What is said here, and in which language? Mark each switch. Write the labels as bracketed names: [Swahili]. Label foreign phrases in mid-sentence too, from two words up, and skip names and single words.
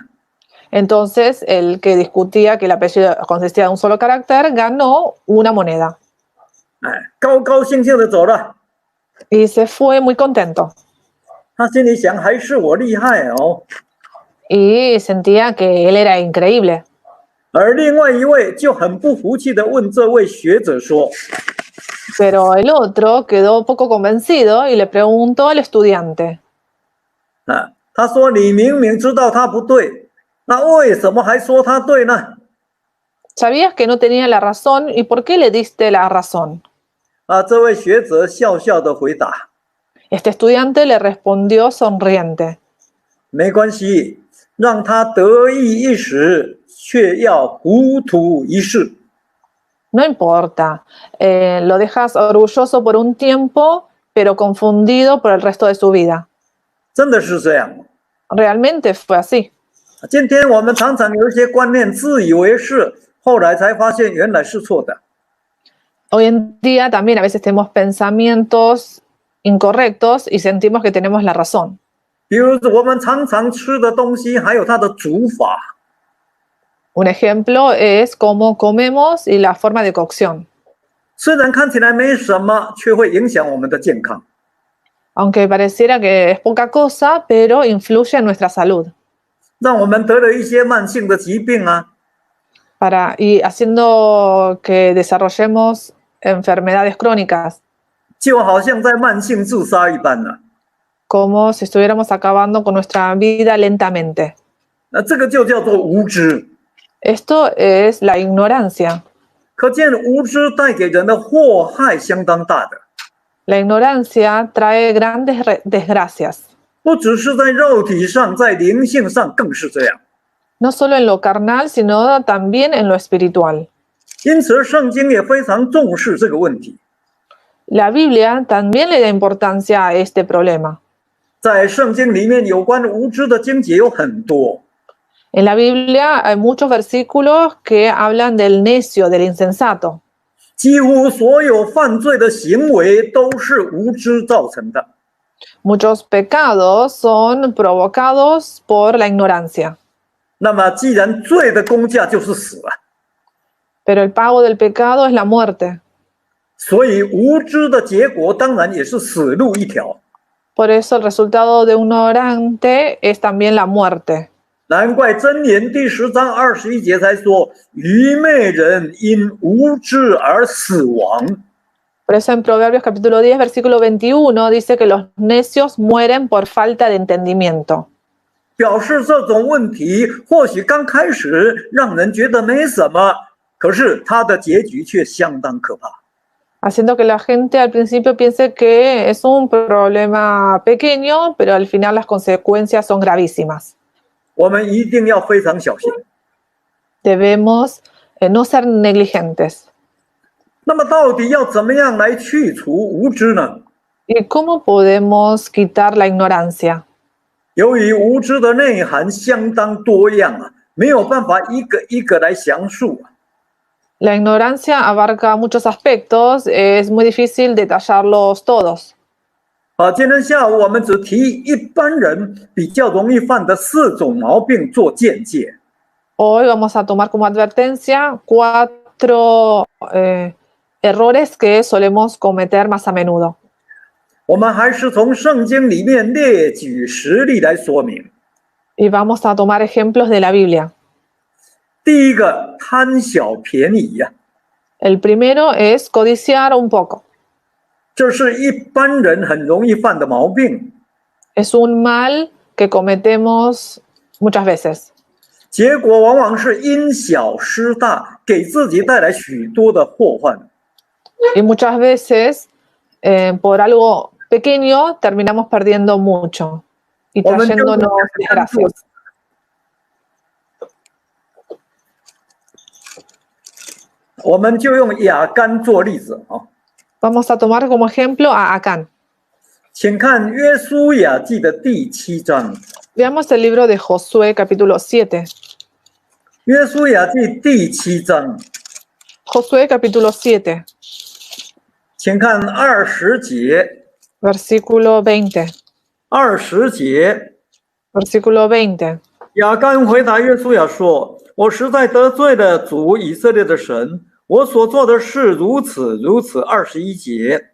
[Spanish] Entonces, el que discutía que el apellido consistía de un solo carácter ganó una moneda. [Chinese] 高高兴兴的走了。 [Spanish] Y se fue muy contento. [Chinese] 他心里想，还是我厉害哦。 [Spanish] Y sentía que él era increíble. [Chinese] 而另外一位就很不服气的问这位学者说： [Spanish] Pero el otro quedó poco convencido y le preguntó al estudiante. [Chinese] 他说你明明知道他不对，那为什么还说他对呢？ [Spanish] ¿Sabías que no tenía la razón y por qué le diste la razón? [Chinese] 这位学者笑笑的回答： [Spanish] Este estudiante le respondió sonriente. [Chinese] 没关系，让他得意一时，却要糊涂一世。 [Spanish] No importa, lo dejas orgulloso por un tiempo, pero confundido por el resto de su vida. [Chinese] 真的是这样。 [Spanish] Realmente fue así. [Chinese] 今天我们常常有一些观念自以为是，后来才发现原来是错的。 [Spanish] Hoy en día también a veces tenemos pensamientos incorrectos y sentimos que tenemos la razón. [Chinese] 比如我们常常吃的东西，还有它的煮法。 [Spanish] Un ejemplo es cómo comemos y la forma de cocción. [Chinese] 虽然看起来没什么，却会影响我们的健康。 [Spanish] Aunque pareciera que es poca cosa, pero influye en nuestra salud. [Chinese] 让我们得了一些慢性的疾病 [Spanish] Y haciendo que desarrollemos enfermedades crónicas, [Chinese] 就好像在慢性自杀一般呢。 [Spanish] como si estuviéramos acabando con nuestra vida lentamente. [Chinese] 这个就叫做无知。 [Spanish] Esto es la ignorancia. [Chinese] 可见无知带给人的祸害相当大的， [Spanish] La ignorancia trae grandes desgracias, [Chinese] 不只是在肉体上，在灵性上更是这样。 [Spanish] no solo en lo carnal, sino también en lo espiritual. [Chinese] 因此，圣经也非常重视这个问题。 [Spanish] La Biblia también le da importancia a este problema. [Chinese] 在圣经里面，有关无知的经节有很多。 [Spanish] En la Biblia hay muchos versículos que hablan del necio, del insensato. [Chinese] 几乎所有犯罪的行为都是无知造成的。 [Spanish] Muchos pecados son provocados por la ignorancia. [Chinese] 那么，既然罪的工价就是死了， [Spanish] Pero el pago del pecado es la muerte. [Chinese] 所以无知的结果当然也是死路一条。 [Spanish] Por eso el resultado de un ignorante es también la muerte. [Chinese] 难怪箴言第10章21节才说：“愚昧人因无知而死亡。” [Spanish] Por eso en Proverbios capítulo 10, versículo 21 dice que los necios mueren por falta de entendimiento. [Chinese] 表示这种问题或许刚开始让人觉得没什么，可是它的结局却相当可怕。 [Spanish] Haciendo que la gente al principio piense que es un problema pequeño, pero al final las consecuencias son gravísimas. [Chinese] 我们一定要非常小心。 [Spanish] Debemos no ser negligentes. [Chinese] 那么，到底要怎么样来去除无知呢？ [Spanish] ¿Y cómo podemos quitar la ignorancia? [Chinese] 由于无知的内涵相当多样没有办法一个一个来详述。 [Spanish] La ignorancia abarca muchos aspectos, es muy difícil detallarlos todos. [Chinese] 今天下午我们只提一般人比较容易犯的4种毛病做见解。 [Spanish] Hoy vamos a tomar como advertencia 4 errores que solemos cometer más a menudo. [Chinese] 我们还是从圣经里面列举实例来说明。 [Spanish] Y vamos a tomar ejemplos de la Biblia. [Chinese] 第一个，贪小便宜呀、 [Spanish] El primero es codiciar un poco. [Chinese] 这是一般人很容易犯的毛病， [Spanish] Es un mal que cometemos muchas veces. [Chinese] 结果往往是因小失大，给自己带来许多的祸患。 [Spanish] Y muchas veces, por algo pequeño, terminamos perdiendo mucho y [Chinese] 我们就 [Spanish] trayéndonos desgracias. [Chinese] 我们就用雅干做例子啊， [Spanish] Vamos a tomar como ejemplo a Acán. [Chinese] 请看约书亚记的第7章。 [Spanish] Veamos el libro de Josué, capítulo 7. [Chinese] 约书亚记第7章， [Spanish] Josué, capítulo 7, [Chinese] 请看20节。 [Spanish] versículo 20. [Chinese] 20节， [Spanish] Versículo 20. [Chinese] 亚干回答约书亚说：“我实在得罪了主以色列的神，我所做的事如此如此。”21节，